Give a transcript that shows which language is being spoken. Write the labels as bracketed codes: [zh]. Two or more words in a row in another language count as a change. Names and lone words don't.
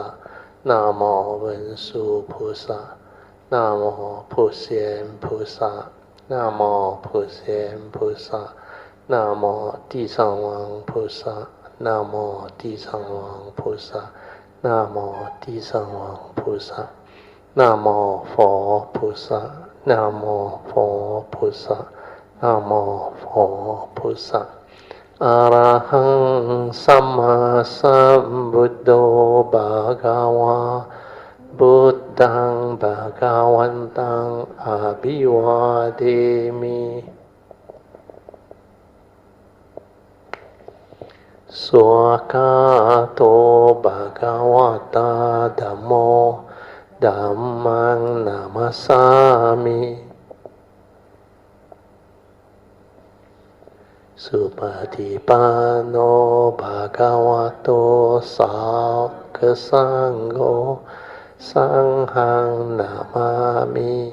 [zh] 南无文殊菩萨，南无普贤菩萨，南无普贤菩萨，南无地藏王菩萨，南无地藏王菩萨，南无地藏王菩萨，南无佛菩萨，南无佛菩萨，南无佛菩萨。 [pi] อะระหังสัมมาสัมพุทโธภะคะวาพุทธังภะคะวันตังอะภิวาเทมิ สวากาโตภะคะวะตาธัมโมธัมมังนามัสสามิสุปฏิปันโนภะคะวะโตสาวกสังโฆสังฆังนามามิ